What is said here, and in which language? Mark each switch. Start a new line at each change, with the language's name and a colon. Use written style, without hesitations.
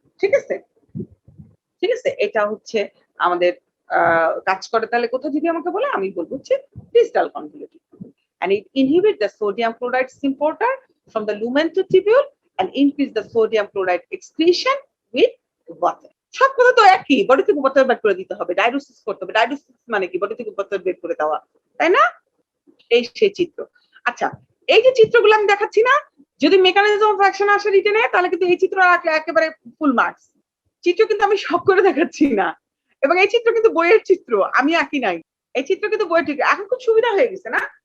Bangla: ঠিক আছে, ঠিক আছে, এটা হচ্ছে আমাদের কাজ করে। তাহলে কোথায় যদি আমাকে বলে, আমি বলবো হচ্ছে
English: Distal convoluted tubule, and it inhibit the sodium chloride importer from the lumen to tubule and increase the sodium chloride excretion with water.
Bangla: সব কথা তো একই, বডি থেকে উপত্যকা বের করে দিতে হবে, ডায়ালিসিস করতে হবে। ডায়ালিসিস মানে কি? বডি থেকে উপত্যকা বের করে দেওয়া, তাই না? এই সেই চিত্র। আচ্ছা, এই যে চিত্রগুলো আমি দেখাচ্ছি না, যদি মেকানিজম অফ অ্যাকশন আসে রিটেনে, তাহলে কিন্তু এই চিত্র রাখলে একেবারে ফুল মার্কস। চিত্র কিন্তু আমি সব করে দেখাচ্ছি না, এবং এই চিত্র কিন্তু বইয়ের চিত্র, আমি আঁকি নাই। এই চিত্র কিন্তু বইয়ের চিত্র। এখন খুব সুবিধা হয়ে গেছে না?